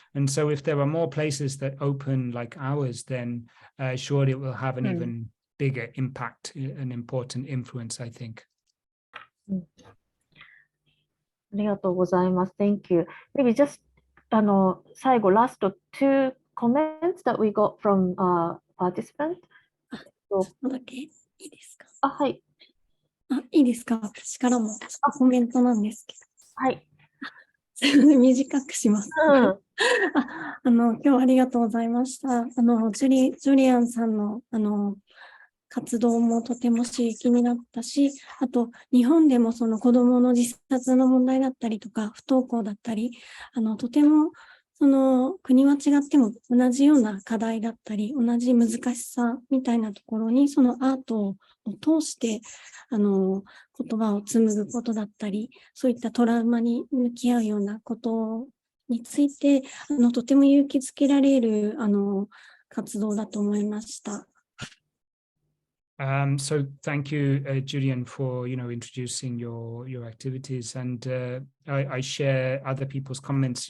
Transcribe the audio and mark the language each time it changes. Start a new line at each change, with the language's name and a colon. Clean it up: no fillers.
English: And so if there are more places that open like ours, then surely it will have an even bigger impact, an important influence, I think.
Japanese: ありがとうございます。
English: Thank you. Maybe just 最後 last two comments that we got from participants.
Japanese: ちょっとだけいいですか？はい。いいですか？私からもコメントなんですけど。はい。短くします。今日はありがとうございました。ジョリアンさんの活動もとても刺激になったし、あと日本でもその子どもの自殺の問題だったりとか不登校だったり、とてもその国は違っても同じような課題だったり、同じ難しさみたいなところにそのアートを通して言葉を紡ぐことだったり、そういったトラウマに向き合うようなことについてとても勇気づけられる活動だと思いました。
English: So thank you, Jolien, for introducing your activities, and I share other people's comments.